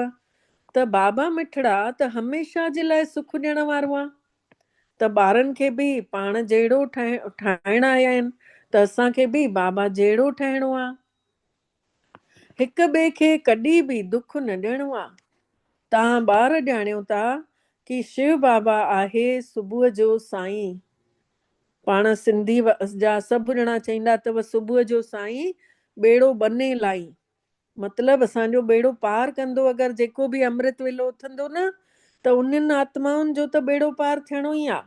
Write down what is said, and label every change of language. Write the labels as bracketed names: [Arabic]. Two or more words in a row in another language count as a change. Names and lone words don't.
[Sindhi] त बाबा मिठड़ा त हमेशह जे लाइ सुख ॾियण वारो आहे। त ॿारनि खे बि पाण जहिड़ो ठाहिण आया आहिनि, त असांखे बि बाबा जहिड़ो ठहिणो आहे। हिक ॿिए खे कॾहिं बि दुख न ॾियणो आहे। तव्हां ॿार ॼाणियो था कि शिव बाबा आहे सुबुह जो साईं। पाण सिंधी जा सभु ॼणा चईंदा अथव सुबुह जो साईं ॿेड़ो बने लाई, मतिलबु असांजो ॿेड़ो पार कंदो। अगरि जेको बि अमृत वेलो उथंदो न, त उन्हनि आत्माउनि जो त ॿेड़ो पार थियणो ई आहे।